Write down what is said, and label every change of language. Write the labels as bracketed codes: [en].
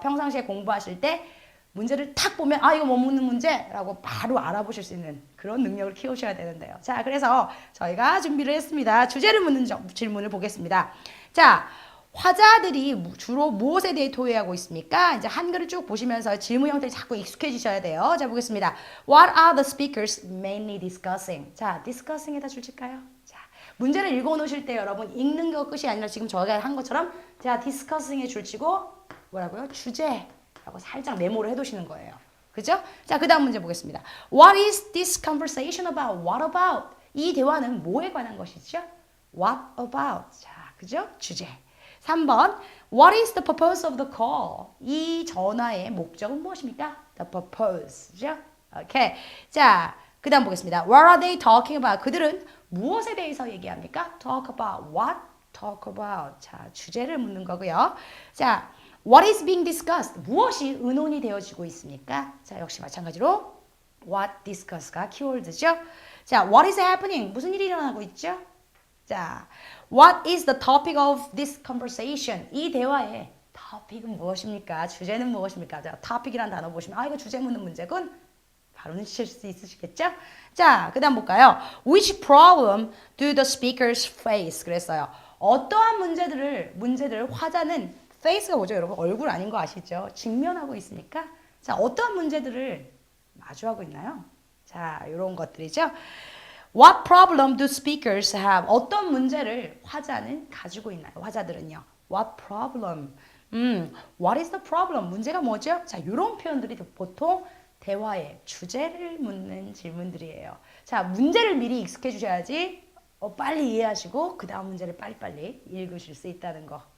[ko] 평상시에 공부하실 때 문제를 탁 보면 아 이거 뭐 묻는 문제라고 바로 알아보실 수 있는 그런 능력을 키우셔야 되는데요. 자, 그래서 저희가 준비를 했습니다. 주제를 묻는 질문을 보겠습니다. 자, 화자들이 주로 무엇에 대해 토의하고 있습니까? 이제 한글을 쭉 보시면서 질문 형태를 자꾸 익숙해지셔야 돼요. 자, 보겠습니다. [en] What are the speakers mainly discussing? [ko] 자, discussing에다 줄칠까요? 자, 문제를 읽어 놓으실 때 여러분 읽는 거 끝이 아니라 지금 저희가 한 것처럼 자, discussing에 줄치고 뭐라고요? 주제라고 살짝 메모를 해두시는 거예요. 그죠? 자, 그 다음 문제 보겠습니다. [en] What is this conversation about? What about? [ko] 이 대화는 뭐에 관한 것이죠? [en] What about? [ko] 자, 그죠? 주제. 3번. [en] What is the purpose of the call? [ko] 이 전화의 목적은 무엇입니까? The purpose죠? 오케이. 자, 그 다음 보겠습니다. [en] What are they talking about? [ko] 그들은 무엇에 대해서 얘기합니까? [en] Talk about. What? Talk about. [ko] 자, 주제를 묻는 거고요. [en] 자, What is being discussed? [ko] 무엇이 의논이 되어지고 있습니까? 자, 역시 마찬가지로 what discuss가 키워드죠. [en] 자, what is happening? [ko] 무슨 일이 일어나고 있죠? [en] 자, what is the topic of this conversation? [ko] 이 대화의 topic은 무엇입니까? 주제는 무엇입니까? 자, topic이라는 단어 보시면 아, 이거 주제 묻는 문제군. 바로 눈치챌 수 있으시겠죠? 자, 그 다음 볼까요? [en] Which problem do the speakers face? [ko] 그랬어요. 어떠한 문제들을 화자는 face가 뭐죠, 여러분? 얼굴 아닌 거 아시죠? 직면하고 있으니까. 자, 어떠한 문제들을 마주하고 있나요? 자, 이런 것들이죠. [en] What problem do speakers have? [ko] 어떤 문제를 화자는 가지고 있나요? 화자들은요. [en] What problem? What is the problem? [ko] 문제가 뭐죠? 자, 이런 표현들이 보통 대화의 주제를 묻는 질문들이에요. 자, 문제를 미리 익숙해 주셔야지 빨리 이해하시고 그 다음 문제를 빨리빨리 읽으실 수 있다는 거.